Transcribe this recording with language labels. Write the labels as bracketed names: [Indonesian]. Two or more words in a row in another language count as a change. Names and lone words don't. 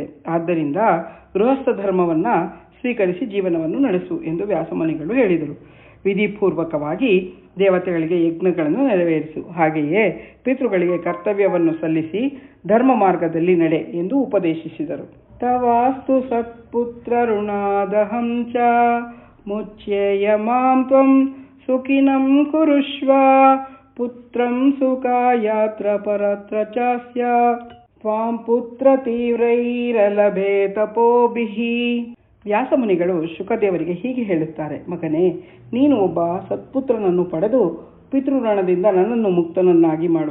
[Kannada] ಆದ್ದರಿಂದ ಗೃಹಸ್ಥ ಧರ್ಮವನ್ನು ಸ್ವೀಕರಿಸಿ ಜೀವನವನ್ನು ನಡೆಸು ಎಂದು ವ್ಯಾಸಮುನಿಗಳು ಹೇಳಿದರು. ವಿಧಿಪೂರ್ವಕವಾಗಿ ದೇವತೆಗಳಿಗೆ ಯಜ್ಞಗಳನ್ನು ನೆರವೇರಿಸು, ಹಾಗೆಯೇ ಪಿತೃಗಳಿಗೆ ಕರ್ತವ್ಯವನ್ನು ಸಲ್ಲಿಸಿ ಧರ್ಮ ಮಾರ್ಗದಲ್ಲಿ ನಡೆ ಎಂದು ಉಪದೇಶಿಸಿದರು. [Sanskrit] ತವಾಸ್ತು ಸತ್ಪುತ್ರ ಋಣಾದಹಂ ಚ ಮುಚ್ಯೇಯ ಮಾಂ ತ್ವಂ ಸುಖಿನಂ ಕುರುಷ್ವ ಪುತ್ರಂ ಸುಖಾಯಾತ್ರ ಪರತ್ರ ಚಾಸ್ಯ ತ್ವಾಂ ಪುತ್ರ ತೀವ್ರೈರಲಭೇ ತಪೋಭಿಃ. [Kannada] ವ್ಯಾಸಮುನಿಗಳು ಶುಕದೇವರಿಗೆ ಹೀಗೆ ಹೇಳುತ್ತಾರೆ: ಮಗನೇ, ನೀನು ಒಬ್ಬ ಸತ್ಪುತ್ರನನ್ನು ಪಡೆದು ಪಿತೃಋಣದಿಂದ ನನ್ನನ್ನು ಮುಕ್ತನನ್ನಾಗಿ ಮಾಡು.